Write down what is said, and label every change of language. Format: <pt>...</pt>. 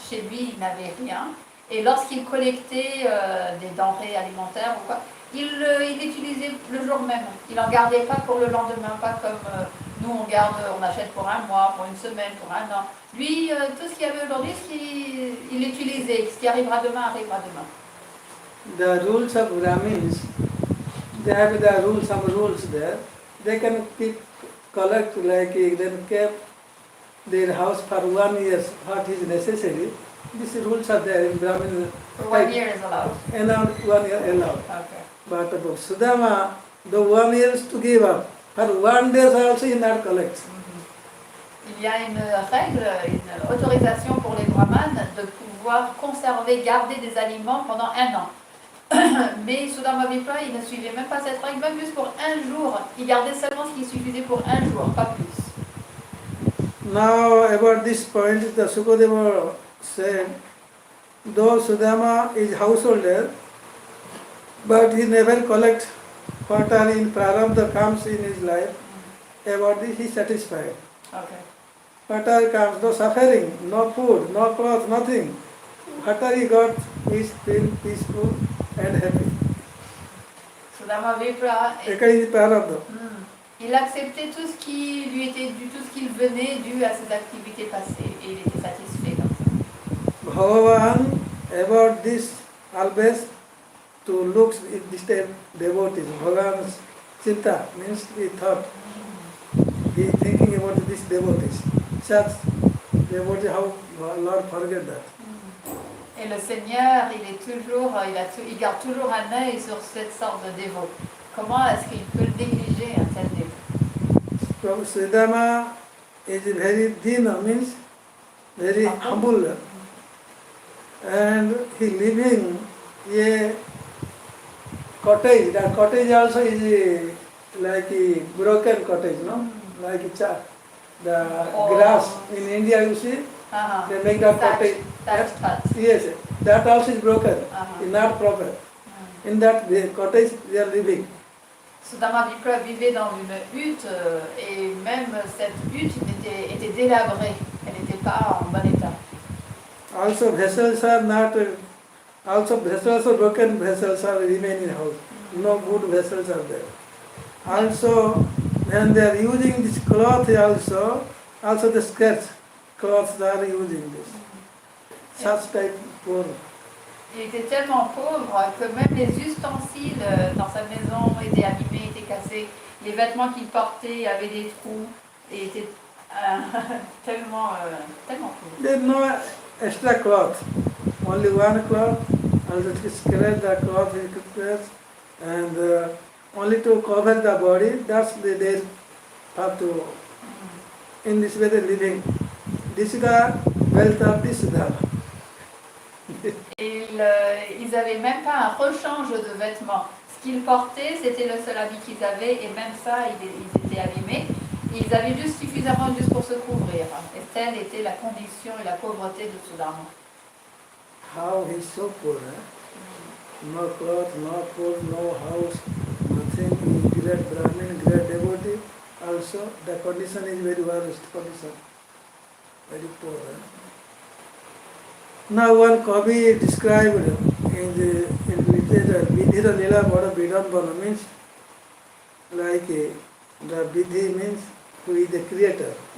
<fr>Chez lui, il n'avait rien. Et lorsqu'il collectait des denrées alimentaires ou quoi, il utilisait le jour même. Il n'en gardait pas pour le lendemain, pas comme nous on garde, on achète pour un mois, pour une semaine, pour un an. Lui, tout ce qu'il y avait aujourd'hui, il l'utilisait. Ce qui arrivera demain, arrivera demain.</fr> <en>The rules of Brahmins, they have some rules there. They can keep, collect like then keep their house for 1 year, what is necessary. These rules are there in Brahmin. For 1 year is allowed. Allowed, 1 year allowed. Okay. But about Sudama, the 1 year is to give up. For 1 day also he not collects.</en> <fr>Il y a une règle, une autorisation pour les brahmanes de pouvoir conserver, garder des aliments pendant 1 an. Mais Sudama Vipra, il ne suivait même pas cette règle, même juste pour 1 jour. Il gardait seulement ce qui suffisait pour 1 jour, pas plus.</fr> <en>Now about this point, the Sukadeva said, though Sudama is householder, but he never collects what are in prarabdha comes in his life. About this he is satisfied. Okay. What are comes, no suffering, no food, no clothes, nothing. What are he got, he is feel peaceful and happy. Sudama Vipra, According to prarabdha.</en> <fr>Il acceptait tout ce qui lui était dû, tout ce qu'il venait dû à ses activités passées, et il était satisfait comme ça.</fr> <en>Bhagavan, about this always to look at this type devotees. Bhagavan's chinta means he thought, he thinking about this devotees. Such devotees, how Lord forget that.</en> <fr>Et le Seigneur, il garde toujours un œil sur cette sorte de dévot. Comment est-ce qu'il peut négliger un tel dévot?</fr> <en>So Sridhama is very dina, means very humble, and he living a cottage. That cottage also is like a broken cottage, no? Like the grass in India, you see, they make that cottage. Yes, that also is broken. It's not proper. In that cottage they are living.</en> <fr>Sudama Vipra vivait dans une hutte et même cette hutte était délabrée. Elle n'était pas en bon état.</fr> <en>Also vessels are not, also broken vessels are remain in house. No good vessels are there. Also when they are using this cloth also the skirts, cloths are using this. Such type poor.</en> <fr>Il était tellement pauvre que même les ustensiles dans sa maison étaient abîmés, étaient cassés. Les vêtements qu'il portait avaient des trous et étaient tellement pauvres.</fr> <en>There is no extra cloth. Only one cloth. Also to scratch the cloth he prepares, and only to cover the body. That's they have to. In this way they living. This is the wealth of this Dharma.</en> <fr>Et ils n'avaient même pas un rechange de vêtements. Ce qu'ils portaient, c'était le seul habit qu'ils avaient, et même ça, ils étaient abîmés. Ils avaient juste suffisamment juste pour se couvrir. Et telle était la condition et la pauvreté de Sudama.</fr> <en>How he is so poor, eh? No cloth, no food, no house, nothing. Great Brahmin, great devotee. Also, the condition is very worst condition. Very poor. Eh? Now one Kavi described in literature, Vidhira Lila Bada Vidambana means like the Vidhi means who is the creator.</en>